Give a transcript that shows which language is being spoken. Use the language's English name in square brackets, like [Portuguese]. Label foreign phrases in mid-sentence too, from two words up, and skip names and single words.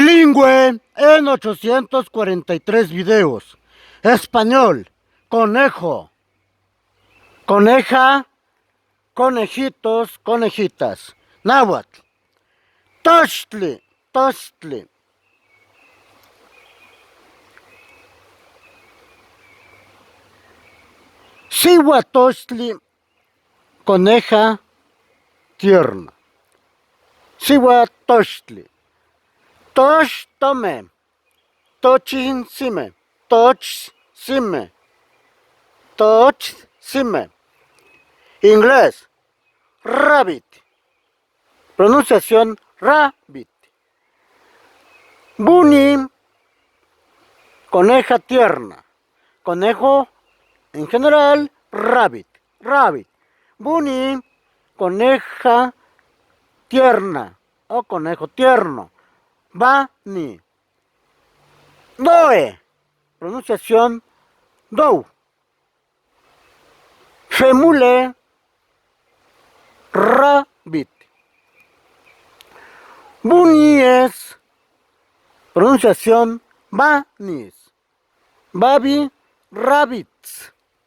[Spanish] Bilingüe en 843 videos. Español, conejo, coneja, conejitos, conejitas. [Nahuatl languages] Náhuatl, tochtli, tochtli. [Spanish] Cihuatochtli, coneja tierna. [Nahuatl languages] Cihuatochtli. Tochtome, tochinsime, tochsime, tochsime. [Spanish] Inglés, rabbit. Pronunciación rabbit. Bunny, coneja tierna. Conejo, en general, [English] rabbit, rabbit. [Spanish] Bunny, coneja tierna o conejo tierno. Bunny. Doe, pronunciación dou. [English] Femule, rabbit. [Spanish] Bunnies, pronunciación bunnies. [English] Baby, rabbits.